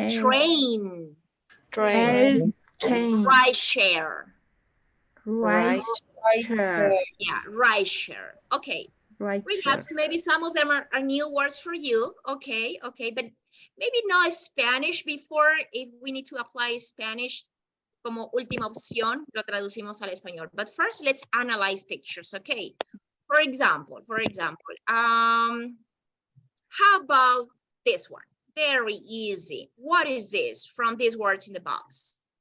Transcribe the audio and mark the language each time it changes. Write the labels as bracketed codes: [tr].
[en] Train. Train. Train. Ride share. Ride share. Yeah, ride share. Okay. Ride share. Perhaps maybe some of them are new words for you. Okay, but maybe not Spanish before. If we need to apply Spanish [es] como última opción, lo traducimos al español. [en] But first, let's analyze pictures. Okay. For example, how about this one? Very easy. What is this from these words in the box?